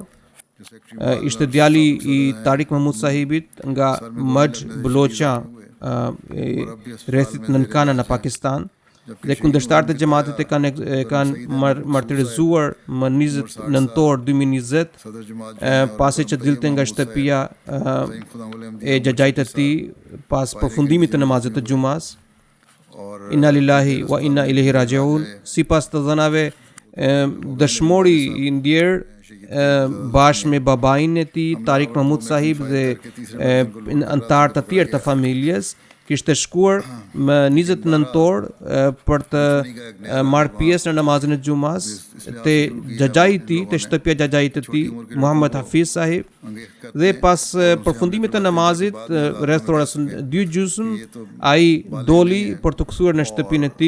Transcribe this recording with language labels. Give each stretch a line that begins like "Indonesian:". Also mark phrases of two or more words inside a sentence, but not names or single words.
Albanian: Ishte djali i Tariq Mahmud Sahibit nga Majh Balocha, rrethit Nankana në Pakistan, dhe kundërshtarët e xhamatit e kanë martirizuar më 20 nëntor 2020, pasi që dilte nga shtëpia e xhaxhait të tij pas përfundimit të namazit të xumas.
Arabic: إنا لله وإنا إليه راجعون.
Albanian: Sipas të dhënave, dëshmori i ndjer bashkë me babain e tij Tariq Mahmud Sahib dhe anëtar të tjerë të familjes kishte shkuar më 20 nëntor për të marrë pjesë në namazin e xumas te xhaxhai i tij, te shtëpia e xhaxhait të tij Muhammad Hafiz Sahib, dhe pas përfundimit të namazit rreth orës 2:30 ai doli për të kthyer në shtëpinë e tij.